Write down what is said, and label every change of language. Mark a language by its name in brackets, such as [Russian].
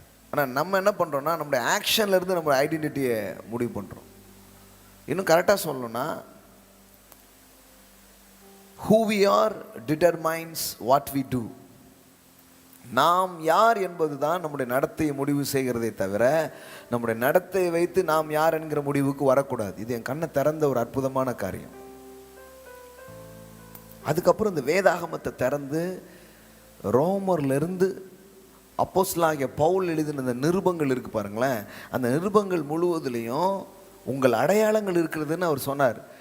[Tamil] ஆனால் நம்ம என்ன பண்ணுறோம்னா, நம்முடைய ஆக்ஷன்ல இருந்து நம்ம ஐடென்டிட்டியை முடிவு பண்ணுறோம். இன்னும் கரெக்டாக சொல்லணும்னா, [English] who we are determines what we do. [Tamil] நாம் யார் என்பது தான் நம்முடைய நடத்தையை முடிவு செய்கிறதை தவிர, நம்முடைய நடத்தையை வைத்து நாம் யார் என்கிற முடிவுக்கு வரக்கூடாது. இது என் கண்ணை திறந்த ஒரு அற்புதமான காரியம். அதுக்கப்புறம் இந்த வேதாகமத்தை திறந்து ரோமர்லேருந்து அப்போஸ்தலனாகிய பவுல் எழுதின அந்த நிருபங்கள் இருக்கு பாருங்களேன், அந்த நிருபங்கள் முழுவதுலேயும் உங்கள் அடையாளங்கள் இருக்கிறதுன்னு அவர் சொன்னார்.